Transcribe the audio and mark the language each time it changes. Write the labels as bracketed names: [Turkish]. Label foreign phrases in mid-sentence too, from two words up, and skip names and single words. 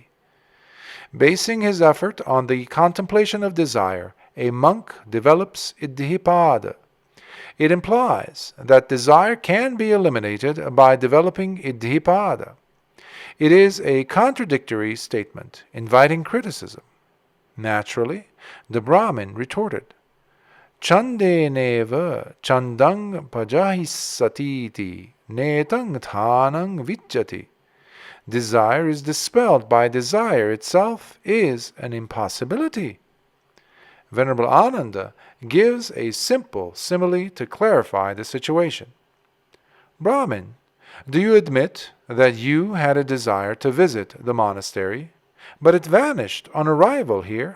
[English] Basing his effort on the contemplation of desire, a monk develops Iddhipada. It implies that desire can be eliminated by developing Iddhipada. It is a contradictory statement, inviting criticism. Naturally, the Brahmin retorted, [Pali] "Chandeneva chandang pajahisatiti netang thanang vijjati." [English] Desire is dispelled by desire itself is an impossibility. Venerable Ānanda gives a simple simile to clarify the situation. "Brahmin, do you admit that you had a desire to visit the monastery, but it vanished on arrival here?"